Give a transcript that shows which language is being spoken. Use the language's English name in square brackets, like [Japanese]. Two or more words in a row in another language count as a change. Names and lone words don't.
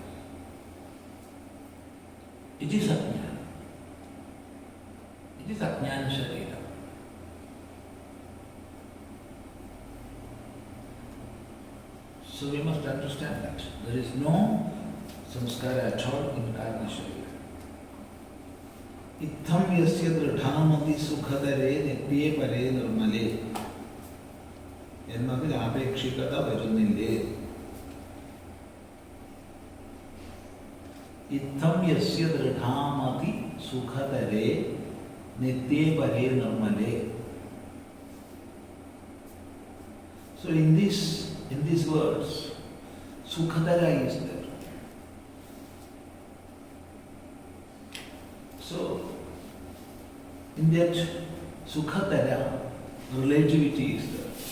[English] It is ajnana. It is ajnana sharira. So we must understand that there is no samskara at all in karma sharira. [Sanskrit] इत्थं यस्य दृढमति सुखतरे नित्ये परे निर्मले [Malayalam] എന്നതിൽ ആപേക്ഷികത വരുന്നില്ലേ? [Sanskrit] ഇത്തം യസ്യ ദൃഢാമതി സുഖതരേ നിത്യേ പരേ നിർമ്മലേ. [English] So in these words, sukhadara is there. So in that sukhadara, relativity is there.